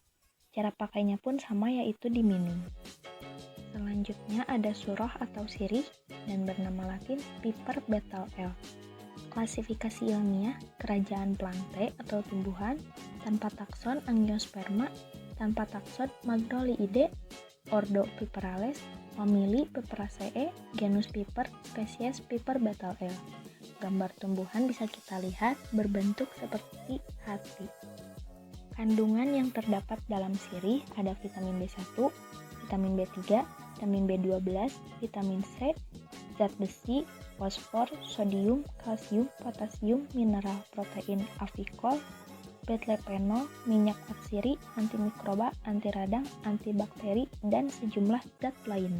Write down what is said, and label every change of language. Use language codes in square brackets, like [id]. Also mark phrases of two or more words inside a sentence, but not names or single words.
[id] Cara pakainya pun sama, yaitu diminum. Selanjutnya ada surah atau sirih dan bernama Latin Piper betel L. Klasifikasi ilmiah: kerajaan plante atau tumbuhan, tanpa takson Angiosperma, tanpa takson Magnoliidae, ordo Piperales, famili Piperaceae, genus Piper, spesies Piper betel L. Gambar tumbuhan bisa kita lihat berbentuk seperti hati. Kandungan yang terdapat dalam sirih ada vitamin B1, vitamin B3, vitamin B12, vitamin C, zat besi, fosfor, sodium, kalsium, potasium, mineral, protein, avikol, beta-lepenol, minyak atsiri, antimikroba, anti radang, antibakteri, dan sejumlah zat lainnya.